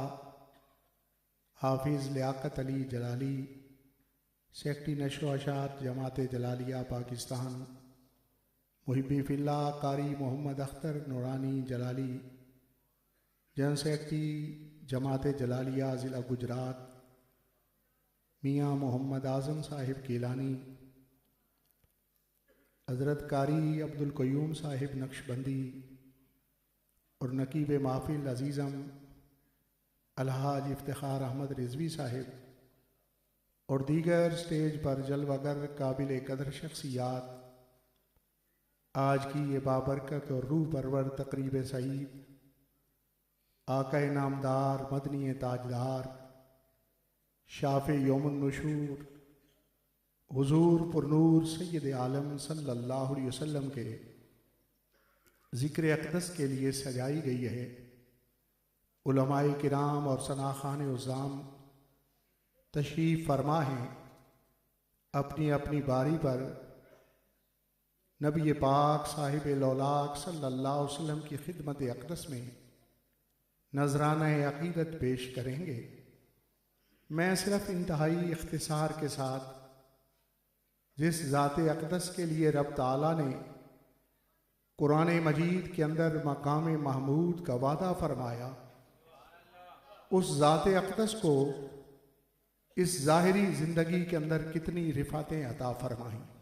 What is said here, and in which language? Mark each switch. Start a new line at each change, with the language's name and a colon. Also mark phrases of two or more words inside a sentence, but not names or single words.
Urdu: حافظ لیاقت علی جلالی، سیکرٹری نشر و اشاعت جماعت جلالیہ پاکستان
Arabic: محبي في الله
Urdu: قاری محمد اختر نورانی جلالی، جنرل سیکرٹری جماعت جلالیہ ضلع گجرات میاں محمد اعظم صاحب کیلانی, حضرت قاری عبدالقیوم صاحب نقشبندی اور نقیب محفل عزیزم الحاج افتخار احمد رضوی صاحب اور دیگر اسٹیج پر جلوہ گر قابل قدر شخصیات آج کی یہ بابرکت اور روح پرور تقریب سعید آقا نامدار مدنی تاجدار شافع یوم النشور حضور پرنور سید عالم
Arabic: صلى الله عليه وسلم
Urdu: کے ذکر اقدس کے لیے سجائی گئی ہے. علمائے کرام اور ثناخوان عظام تشریف فرما ہیں. اپنی اپنی باری پر نبی پاک صاحب لولاک
Arabic: صلى الله عليه وسلم
Urdu: کی خدمت اقدس میں نذرانہ عقیدت پیش کریں گے. میں صرف انتہائی اختصار کے ساتھ جس ذات اقدس کے لیے رب تعالیٰ نے قرآن مجید کے اندر مقام محمود کا وعدہ فرمایا، اس ذات اقدس کو اس ظاہری زندگی کے اندر کتنی رفعتیں عطا فرمائیں.